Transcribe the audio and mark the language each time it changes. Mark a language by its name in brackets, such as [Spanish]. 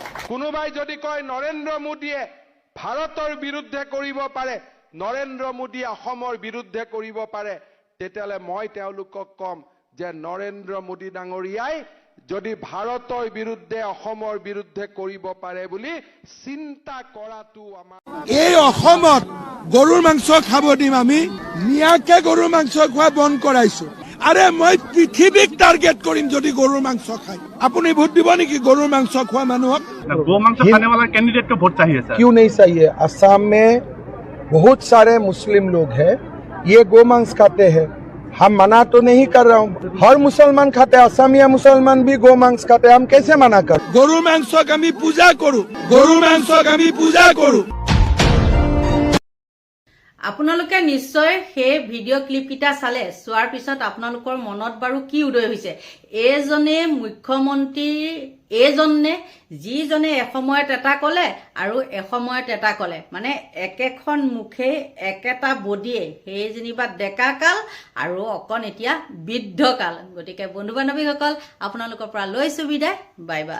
[Assamese] কোনোবাই যদি কয় নৰেন্দ্ৰ মোদীয়ে ভাৰতৰ বিৰুদ্ধে কৰিব পাৰে, নৰেন্দ্ৰ মোদীয়ে অসমৰ বিৰুদ্ধে কৰিব পাৰে, তেতিয়াহ'লে মই তেওঁলোকক কম যে নৰেন্দ্ৰ মোদী ডাঙৰীয়াই যদি ভাৰতৰ বিৰুদ্ধে অসমৰ বিৰুদ্ধে কৰিব পাৰে বুলি চিন্তা কৰাটো আমাৰ। এই অসমত গৰুৰ মাংস খাব দিম আমি, নিয়াকে গৰুৰ মাংস খোৱা বন্ধ কৰাইছো। আরে মই পৃথিৱীক টার্গেট কৰিম যদি গৰুৰ মাংস খাই। আপুনি ভোট দিব নেকি গৰুৰ মাংস খোৱা মানুহক? [Hindi] गौ मांस खाने वाला कैंडिडेट को वोट चाहिए सर। क्यों नहीं चाहिए? असम में बहुत सारे मुस्लिम लोग हैं, ये गौ मांस खाते हैं। हम मना तो नहीं कर रहा हूँ, हर मुसलमान खाते हैं, असमिया मुसलमान भी गौ मांस खाते हैं, हम कैसे मना कर? [Assamese] গৰুৰ মাংসক আমি পূজা কৰো, গৰুৰ মাংসক আমি পূজা কৰো। আপোনালোকে নিশ্চয় সেই ভিডিঅ' ক্লিপকেইটা চালে, চোৱাৰ পিছত আপোনালোকৰ মনত বাৰু কি উদয় হৈছে? এইজনে মুখ্যমন্ত্ৰী, এইজনে যিজনে এসময়ত এটা ক'লে আৰু এসময়ত এটা ক'লে, মানে একেখন মুখে একেটা বডিয়ে, সেই যেনিবা ডেকা কাল আৰু অকণ এতিয়া বৃদ্ধ কাল। গতিকে বন্ধু বান্ধৱীসকল, আপোনালোকৰ পৰা লৈছোঁ বিদায়, বাই বাই।